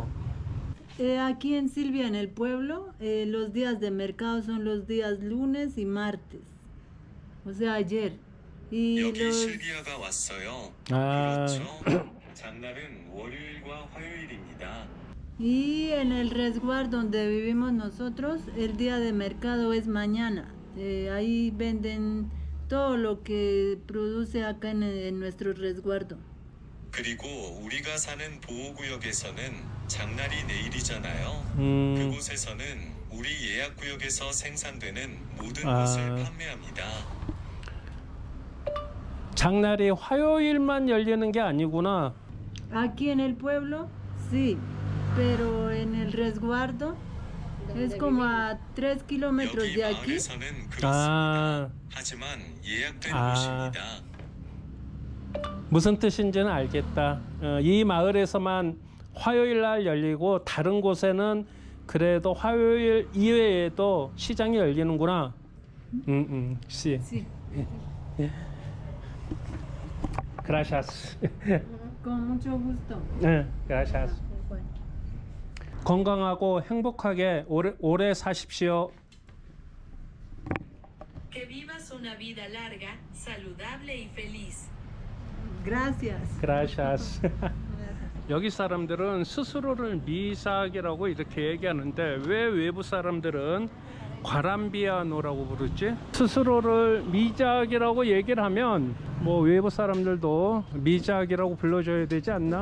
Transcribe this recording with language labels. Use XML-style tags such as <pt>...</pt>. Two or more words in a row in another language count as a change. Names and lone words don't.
<es>Aquí en Silvia, en el pueblo, los días de mercado son los días lunes y martes. O sea, ayer. Y</es> <ko>여기 실비아가 왔어요. 그렇죠. 장날은 월요일과 화요일입니다.</ko> <es>Y en el resguardo donde vivimos nosotros, el día de mercado es mañana. Ahí venden todo lo que produce acá en nuestro resguardo.</es> <ko>그리고 우리가 사는 보호구역에서는 장날이 내일이잖아요. 그곳에서는 우리 예약구역에서 생산되는 모든 것을 판매합니다. 장날이 화요일만 열리는 게 아니구나.</ko> <es>Aquí en el pueblo, sí, pero en el resguardo es como a 3 kilómetros</es> <ko>여기</ko> <es>de aquí.</es> <ko>마을에서는 그렇습니다. 하지만 예약된 곳입니다. 무슨 뜻인지는 알겠다. 이 마을에서만 화요일 날 열리고 다른 곳에는 그래도 화요일 이외에도 시장이 열리는구나.</ko> <es>Sí. Sí. Gracias. Con mucho gusto. Gracias.</es> <ko>건강하고 행복하게 오래 사십시오.</ko> <es>Que vivas una vida larga, saludable y feliz. Gracias. Gracias.</es> <ko>여기 사람들은 스스로를 미삭이라고 이렇게 얘기하는데 왜 외부 사람들은 과람비아노라고 부르지? 스스로를 미작이라고 얘기를 하면 뭐 외부 사람들도 미작이라고 불러줘야 되지 않나?</ko>